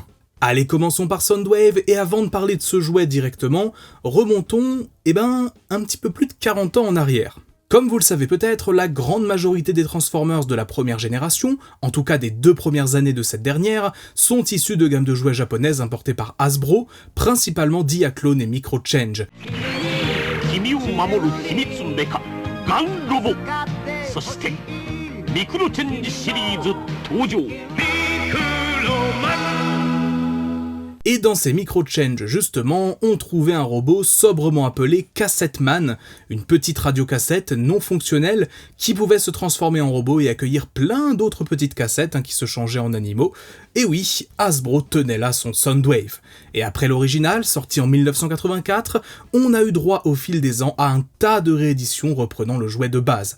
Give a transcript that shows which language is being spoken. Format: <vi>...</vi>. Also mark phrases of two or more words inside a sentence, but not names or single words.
<fr>Allez, commençons par Soundwave, et avant de parler de ce jouet directement, remontons, un petit peu plus de 40 ans en arrière. Comme vous le savez peut-être, la grande majorité des Transformers de la première génération, en tout cas des 2 premières années de cette dernière, sont issus de gammes de jouets japonaises importées par Hasbro, principalement Diaclone et Microchange.</fr> <ja>君を守る秘密メカガンロボそしてミクロチェンジシリーズ登場ミクロマン</ja> <fr>Et dans ces Microchange, justement, on trouvait un robot sobrement appelé Cassette Man, une petite radiocassette non fonctionnelle qui pouvait se transformer en robot et accueillir plein d'autres petites cassettes qui se changeaient en animaux. Et oui, Hasbro tenait là son Soundwave. Et après l'original, sorti en 1984, on a eu droit au fil des ans à un tas de rééditions reprenant le jouet de base.</fr>